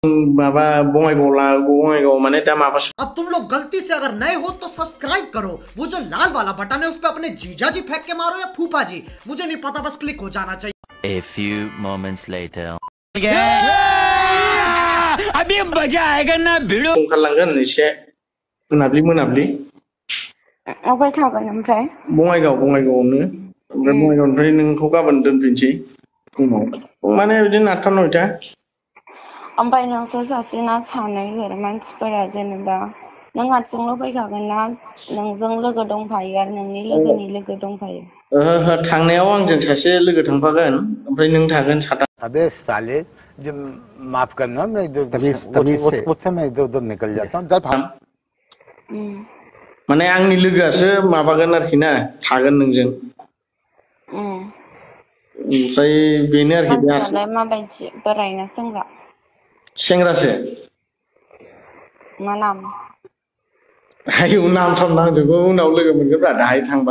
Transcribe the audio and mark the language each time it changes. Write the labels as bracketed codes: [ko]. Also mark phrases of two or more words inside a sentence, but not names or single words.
[brx] माबा बङाइगाव माने दा माबा। [hi] अब तुम लोग गलती से अगर नए हो तो सब्सक्राइब करो, वो जो लाल वाला बटन है उस पे अपने जीजा जी फेंक के मारो या फूफा जी, मुझे नहीं पता, बस क्लिक हो जाना चाहिए। [en] A few moments later. [hi] अभी मजा आएगा ना भिड़ो। [brx] ओंखारलांगोन एसे मोनाब्लि। अबाय थागोन ओमफ्राय? बङाइगावआवनो। ओमफ्राय बङाइगावनिफ्राय नोंखौ गाबोन दोनफिनसै फुङाव माने बिदिनो 8टा 9टा। ओमफ्राय नोंसोर सासेना सानैफोर मानसिफोरा जेनेबा नों हारसिंल' फैखागोन ना नोंजों लोगो दंफायो आरो नोंनि लोगोनि लोगो दंफायो? ओहो थांनायाव आंजों सासे लोगो थांफागोन ओमफ्राय नों थागोन 7टा। [hi] अबे साले जो माफ करना मैं जो उससे मैं इधर निकल जाता हूँ जब हम [brx] माने आंनि लोगोआसो माबागोन आरोखि ना थागोन नोंजों। ओमफ्राय बेनो आरोखि मानसियालाय माबायदि बोराय ना सेंग्रा? सेंग्रासो। मा नाम? आयौ नाम साम नांजोबगौ उनाव लोगो मोनगोनब्रा दाहाय थांबा।